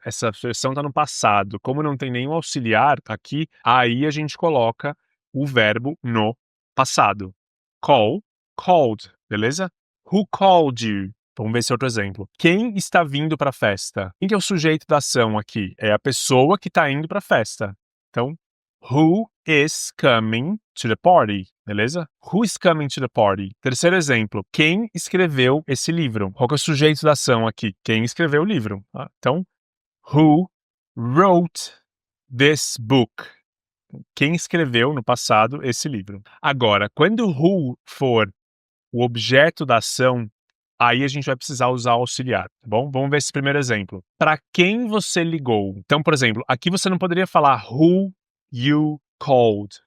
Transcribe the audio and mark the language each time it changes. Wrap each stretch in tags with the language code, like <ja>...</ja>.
<pt>Essa expressão está no passado. Como não tem nenhum auxiliar aqui, aí a gente coloca o verbo no passado. Call, called, beleza?</pt> <en>Who called you?</en> <pt>Vamos ver esse outro exemplo. Quem está vindo para a festa? Quem que é o sujeito da ação aqui? É a pessoa que está indo para a festa.</pt> <en>Então, who is coming to the party? Beleza? Who is coming to the party?</en> <pt>Terceiro exemplo. Quem escreveu esse livro? Qual que é o sujeito da ação aqui? Quem escreveu o livro?</pt> <en>Então, who wrote this book?</en> <pt>Quem escreveu no passado esse livro? Agora, quando who for o objeto da ação, Aí a gente vai precisar usar o auxiliar, tá bom? Vamos ver esse primeiro exemplo. Para quem você ligou? Então, por exemplo, aqui você não poderia falar</pt> <en>who you called.</en>